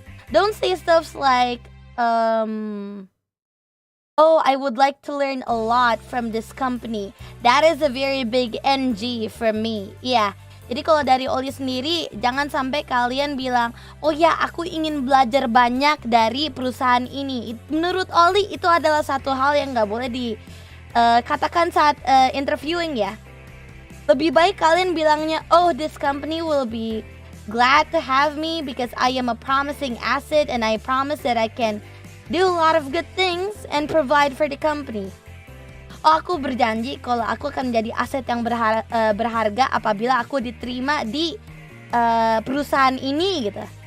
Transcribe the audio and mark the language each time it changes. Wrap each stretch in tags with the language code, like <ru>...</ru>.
<en>Don't say stuff like oh, I would like to learn a lot from this company. That is a very big NG for me. Yeah.</en> <id>Jadi kalau dari Ollie sendiri, jangan sampai kalian bilang, oh ya aku ingin belajar banyak dari perusahaan ini. Menurut Ollie itu adalah satu hal yang gak boleh dikatakan saat interviewing ya. Lebih baik kalian bilangnya, oh</id> <en>this company will be glad to have me because I am a promising asset and I promise that I can do a lot of good things and provide for the company.</en> <id>Oh, aku berjanji kalau aku akan menjadi aset yang berharga apabila aku diterima di perusahaan ini gitu.</id>